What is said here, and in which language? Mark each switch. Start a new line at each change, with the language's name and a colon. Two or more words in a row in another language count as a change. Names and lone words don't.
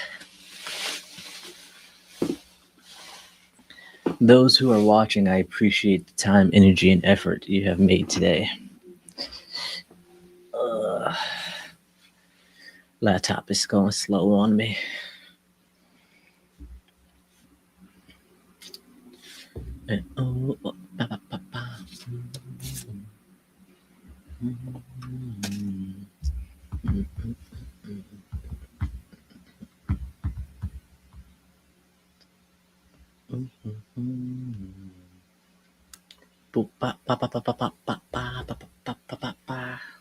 English: Those who are watching, I appreciate the time, energy, and effort you have made today. Laptop is going slow on me. Oh, ba, ba, ba, ba. Boop, ba, ba, ba, ba, ba, ba, ba, ba, ba, ba, ba, ba, ba.